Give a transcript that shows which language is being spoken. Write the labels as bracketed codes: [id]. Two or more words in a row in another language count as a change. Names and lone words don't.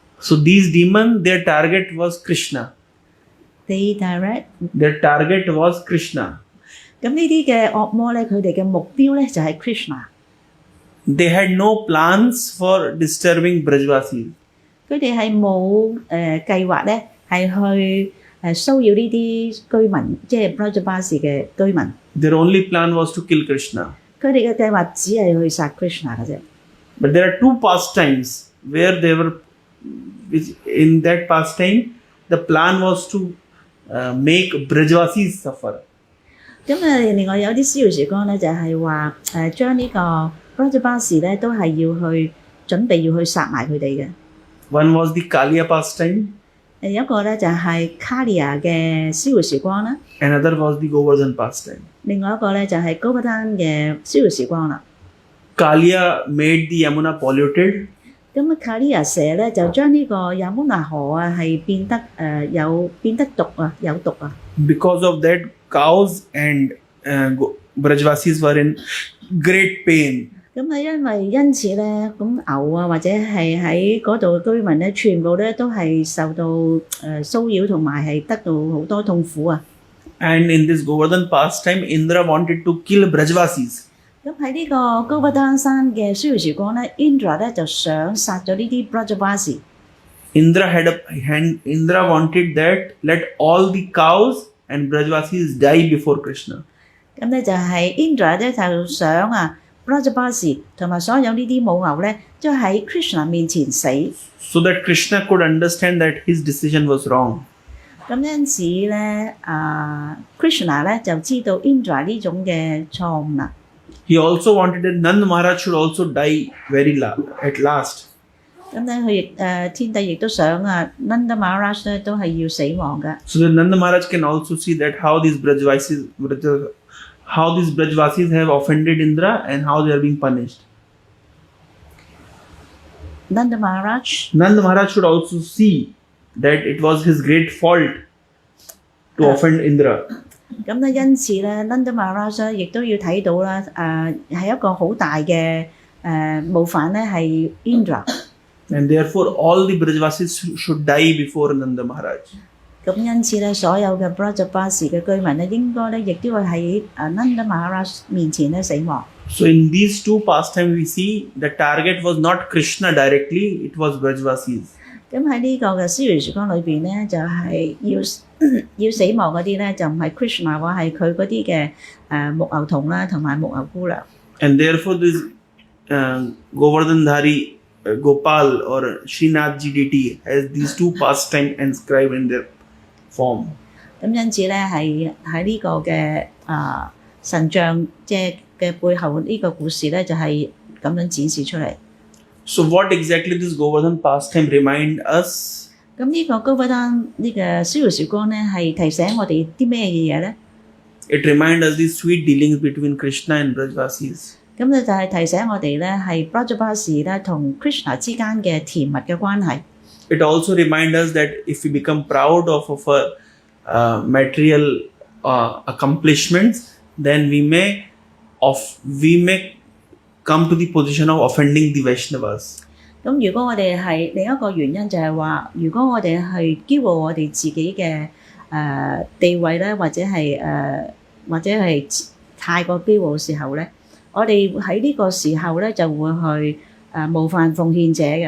[en] So these demons, their target was Krishna. They direct。 Their target was Krishna. [yue] 咁呢啲嘅惡魔咧，佢哋嘅目標咧就係 Krishna。 [en] They had no plans for disturbing Brajvasis. [yue] 佢哋係冇計劃咧，係去騷擾呢啲居民，即係 Brajabasi 嘅居民。 [en] Their only plan was to kill Krishna. [yue] 佢哋嘅計劃只係去殺 Krishna 嘅啫。 [en] But there are two pastimes where they were, in that pastime, the plan was to make Brajvasis suffer. [yue] 咁另外有啲逍遙時光咧，就係話將呢個 Brajabasi 咧都係要去準備要去殺埋佢哋嘅。 [en] One was the Kaliya pastime, [yue] 有一個咧就係 Kaliya 嘅逍遙時光啦， [en] another was the Govardhana pastime. [yue] 另外一個咧就係 Govardhana 嘅逍遙時光啦。 [en] Kaliya made the Yamuna polluted, [yue] 咁Kaliya 蛇咧就將呢個 Yamuna 河啊係變得變得毒啊，有毒啊。 [en] because of that cows and Brajvasis were in great pain. [yue] 咁因此咧，咁牛啊或者係喺嗰度嘅居民咧，全部咧都係受到騷擾同埋係得到好多痛苦啊。 [en] And in this Govardhan pastime, Indra wanted to kill Brajvasis. [yue] 咁喺呢個高不丹山嘅逍遙時光咧 ，Indra 咧就想殺咗呢啲 Brajabasi。 [en] Indra wanted that let all the cows and Brajvasis die before Krishna. [yue] 咁咧就係 Indra 咧就想Brajabasi 同埋所有呢啲母牛咧，都喺 Krishna 面前死。 [en] So that Krishna could understand that his decision was wrong. [yue] 咁因此咧，Krishna 咧就知道 Indra 呢種嘅錯誤啦。 [en] He also wanted that Nand Maharaj should also die at last. [yue] 咁咧佢亦天帝亦都想Nanda Maharaj 咧都係要死亡嘅。 [en] So that Nand Maharaj can also see that how these Brajvasis have offended Indra and how they are being punished. Nanda Maharaj should also see that it was his great fault to offend Indra. [yue] 咁咧因此咧 Nanda Maharaj 亦都要睇到啦，係一個好大嘅冒犯咧係 Indra。 [en] And therefore all the Brajvasis should die before Nanda Maharaj. [yue] 咁因此咧，所有嘅 Brajabasi 嘅居民咧，應該咧亦都會喺Nanda Maharaj 面前咧死亡。 [en] So in these two pastimes we see the target was not Krishna directly, it was Brajvasis. [yue] 咁喺呢個嘅逍遙時光裏邊咧，就係要死亡嗰啲咧，就唔係 Krishna 話係佢嗰啲嘅木牛童啦，同埋木牛姑娘。 [en] And therefore this Govardhandhari Gopal or Srinathji deity has these two pastimes inscribed in their form. [yue] 咁因此咧，係喺呢個嘅神像即係嘅背後呢個故事咧，就係咁樣展示出嚟。 [en] So what exactly this Govardhan pastime remind us? [yue] 咁呢個高不丹呢個逍遙時光咧，係提醒我哋啲咩嘢咧？ [en] It reminds us the sweet dealings between Krishna and Brajvasis. [yue] 咁咧就係提醒我哋咧，係 Brajabasi 咧同 Krishna 之間嘅甜蜜嘅關係。 [en] It also reminds us that if we become proud of our material accomplishments, then we may come to the position of offending the Vaishnavas. [yue] 咁如果我哋係另一個原因就係話，如果我哋係驕傲我哋自己嘅地位咧，或者係太過驕傲嘅時候咧，我哋喺呢個時候咧就會去冒犯奉獻者嘅。